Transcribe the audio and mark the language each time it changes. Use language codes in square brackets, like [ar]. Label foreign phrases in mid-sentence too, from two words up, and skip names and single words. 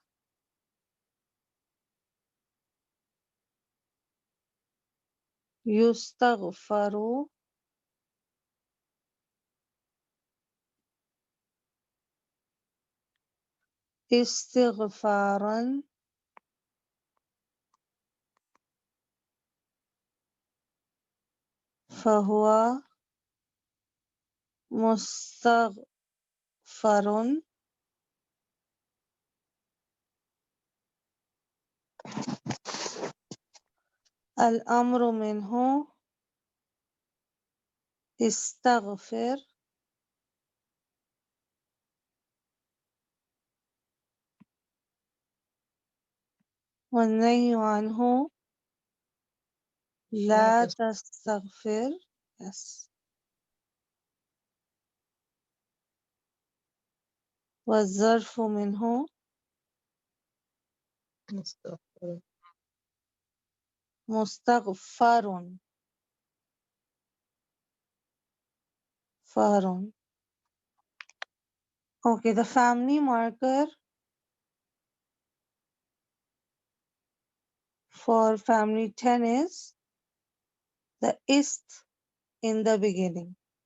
[ar] يستغفر، استغفارا، فهو مستغفر. الأمر منه استغفر والنهي عنه لا لا تستغفر. Yes. والظرف منه تستغفر. مستغفر فار. [en] Okay, the family marker for family 10 is the ist in the beginning.